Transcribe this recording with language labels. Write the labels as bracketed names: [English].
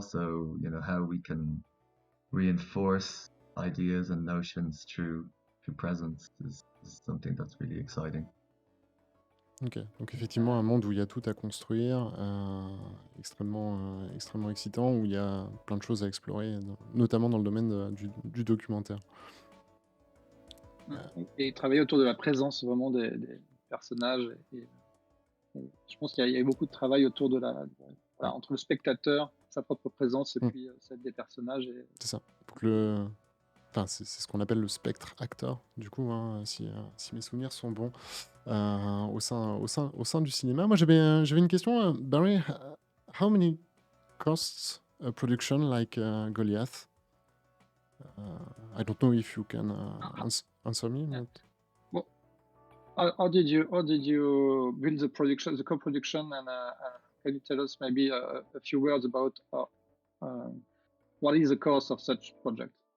[English] So how we can reinforce ideas and notions through presence is something that's really exciting. [French] Ok, donc effectivement un monde où il y a tout à construire, extrêmement excitant, où il y a plein de choses à explorer, notamment dans le domaine du documentaire. Et travailler autour de la présence vraiment des personnages. Et je pense qu'il y a eu beaucoup de travail autour de entre le spectateur, sa propre présence, et puis celle des personnages. C'est ça. Pour que Enfin, c'est ce qu'on appelle le spectre actor, du coup, hein, si mes souvenirs sont bons, au sein du cinéma. Moi, j'avais une question, Barry. [English] How many costs a production like Goliath? I don't know if you can answer me. Yeah. But... Well, how did you build the production, the co-production, and can you tell us maybe a few words about what is the cost of such project?